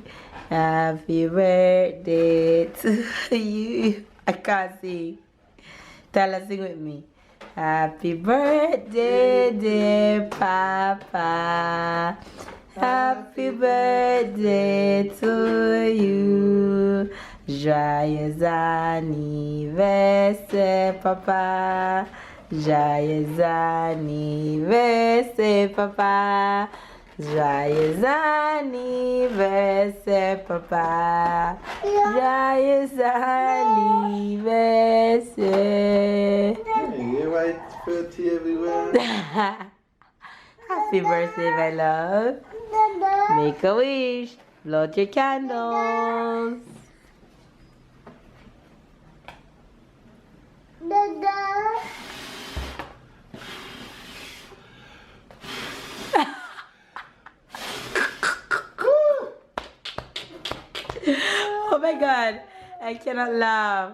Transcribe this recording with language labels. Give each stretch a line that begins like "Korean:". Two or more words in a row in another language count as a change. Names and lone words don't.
English: Happy birthday to you. I can't sing. Tell us, sing with me. Happy birthday, dear Papa. Happy birthday to you.
French: Joyeux anniversaire, Papa. Joyeux anniversaire, Papa. Joyeux anniversaire, Papa. Joyeux anniversaire.
English: You're right, 30 everywhere. Happy birthday, my love. Make a wish. Blow out your candles. Oh my god, I cannot laugh.